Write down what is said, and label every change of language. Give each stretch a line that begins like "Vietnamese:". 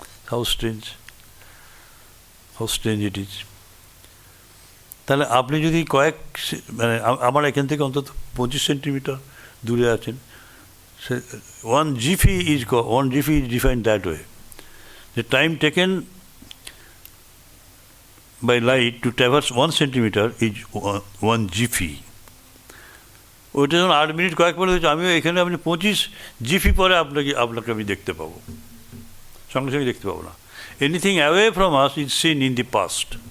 English: How strange it is.
Bangla: তাহলে আপনি যদি মানে আমার এখান থেকে অন্তত 25 সেন্টিমিটার দূরে আছেন,
English: 1 GP is defined that way. The time taken by light to traverse 1 centimeter is 1 GP.
Bangla: ওইটা যখন 8 মিনিট কয়েক পরে হচ্ছে, আমিও এখানে আপনি 25 GP পরে আপনাকে আমি দেখতে পাবো, সঙ্গে সঙ্গে দেখতে পাবো না।
English: Anything away from us is seen in the past.